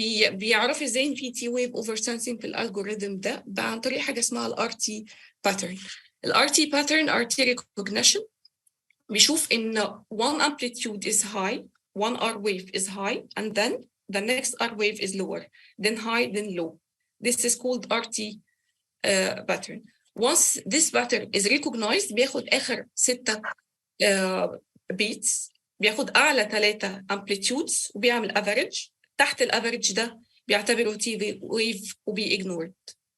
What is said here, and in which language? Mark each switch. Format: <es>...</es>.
<ar>بيعرف ازاي ان في تي ويف اوفر سنسنج في الالجوريثم ده عن طريق حاجه اسمها الار تي باترن.</ar> <en>الار T pattern R T recognition</en> <ar>بيشوف ان</ar> <en>one amplitude is high, one R wave is high, and then the next R wave is lower, then high, then low. This is called RT pattern. Once this pattern is recognized</en> <ar>بياخد آخر</ar> <en>6 beats،</en> <ar>بياخد أعلى</ar> <en>3 amplitudes</en> <ar>وبيعمل</ar> <en>average.</en> <ar>تحت الافريج ده بيعتبره تي ويف وبيignored.</ar>